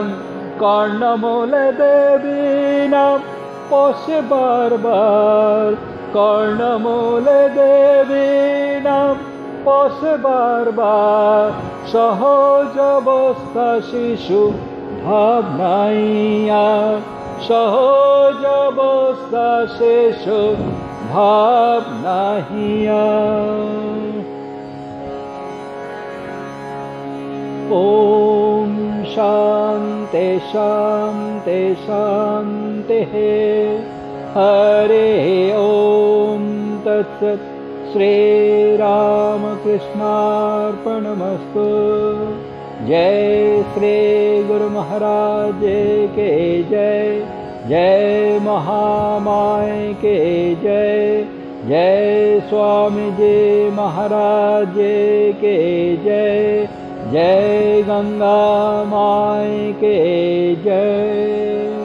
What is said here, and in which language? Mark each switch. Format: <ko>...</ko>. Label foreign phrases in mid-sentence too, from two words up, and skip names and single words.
<bn>কর্ণমূলে দেবী নাম পশে বারবার, কর্ণমূলে দেবী নাম পশে বারবার, সহজ অবস্থা শিশু ভাবনাইয়া, সহজ অবস্থা শিশু ভাবনাহিয়া।</bn> <sa>ओम शांति शांति शांति। हरे ओम तत्सत्। श्री रामकृष्णार्पणमस्तु।</sa> <hi>जय श्री गुरु महाराज के जय, जय महामाय के जय, जय स्वामी जी महाराज के जय, जय गंगा माई के जय।</hi>